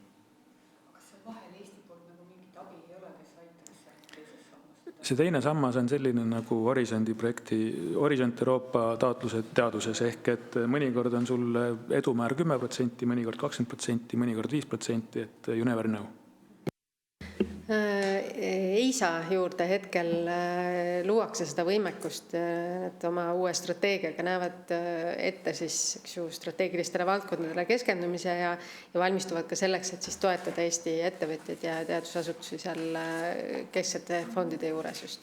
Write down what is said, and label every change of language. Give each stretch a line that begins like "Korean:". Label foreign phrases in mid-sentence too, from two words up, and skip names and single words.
Estonian: See teine sammas on selline nagu Horisondi projekti, Horisont Euroopa taotlused teaduses, ehk et mõnikord on sul edumäär 10%, mõnikord 20%, mõnikord 5%, et
English: you never know.
Estonian: EISA juurde hetkel luuakse seda võimekust, et oma uue strateegiaga näevad ette siis strateegilistele valdkondadele keskendumise ja valmistuvad ka selleks, et siis toetada Eesti ettevõtjaid ja teadusasutusi seal kesksete fondide juures just.